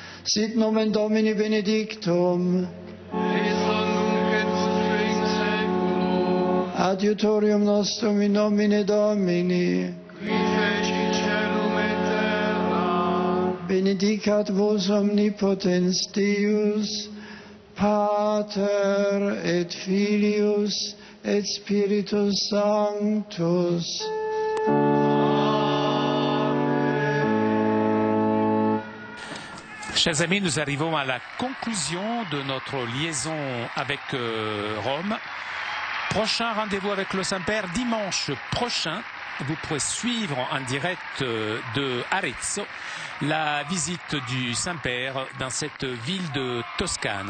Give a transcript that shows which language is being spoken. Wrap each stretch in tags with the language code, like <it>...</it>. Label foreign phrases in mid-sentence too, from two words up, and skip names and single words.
<la>Sit nomen Domini benedictum. Adiutorium nostrum in nomine Domini. Benedicat vos omnipotens Deus, Pater et Filius et Spiritus Sanctus.</la> <fr>Chers amis, nous arrivons à la conclusion de notre liaison avec Rome. Prochain rendez-vous avec le Saint-Père dimanche prochain. Vous pourrez suivre en direct de Arezzo la visite du Saint-Père dans cette ville de Toscane.</fr>